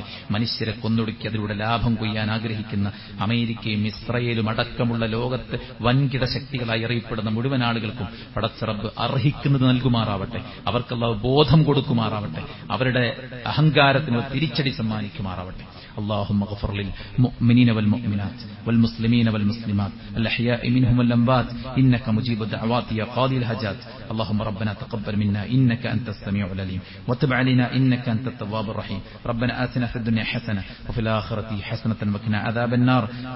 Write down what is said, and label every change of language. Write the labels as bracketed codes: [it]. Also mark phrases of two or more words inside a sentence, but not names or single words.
[ml] മനുഷ്യരെ കൊന്നൊടുക്കി അതിലൂടെ ലാഭം കൊയ്യാൻ ആഗ്രഹിക്കുന്ന അമേരിക്കയും ഇസ്രയേലും അടക്കമുള്ള ലോകത്ത് വൻകിട ശക്തികളായി അറിയപ്പെടുന്ന മുഴുവൻ ആളുകൾക്കും പടച്ച റബ്ബ് അർഹിക്കുന്നത് നൽകുമാറാവട്ടെ. അവർക്ക് അല്ലാഹു ബോധം കൊടുക്കുമാറാവട്ടെ. അവരുടെ അഹങ്കാരത്തിന് തിരിച്ചടി സമ്മാനിക്കുമാറാവട്ടെ. [ar] اللهم اغفر للمؤمنين والمؤمنات والمسلمين والمسلمات الأحياء منهم والأموات إنك مجيب الدعوات يا قاضي الحاجات. اللهم ربنا تقبل منا إنك أنت السميع العليم وتب علينا إنك أنت التواب الرحيم. ربنا آتنا في الدنيا حسنة وفي الآخرة حسنة وقنا عذاب النار.